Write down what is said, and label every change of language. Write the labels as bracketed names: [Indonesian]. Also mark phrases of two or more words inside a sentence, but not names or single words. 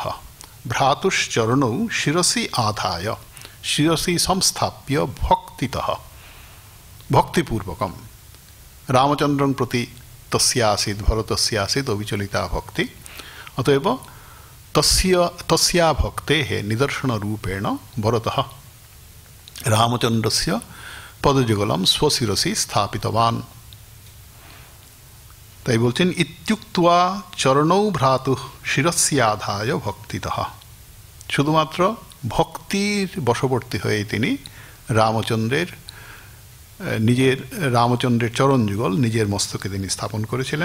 [Sanskrit] भ्रातुश्चरणौ शिरसि आधाय, शिरसि संस्थाप्य भक्तितः, भक्तिपूर्वकं रामचन्द्रं प्रति तस्यासीत् भरतस्यासीत् अविचलिता भक्ति। अतएव तस्या भक्तेः निदर्शनरूपेण भरतः रामचन्द्रस्य पदयुगलं स्वशिरसि स्थापितवान्। [Bangla] তাই বলছেন [Sanskrit] ইত্যুক্ত্বা চরণৌ ভ্রাতুঃ শিরস্যাধায় ভক্তিতঃ। [Bangla] শুধুমাত্র ভক্তির বশবর্তী হয়ে তিনি রামচন্দ্রের চরণ যুগল নিজের মস্তকে তিনি স্থাপন করেছিলেন।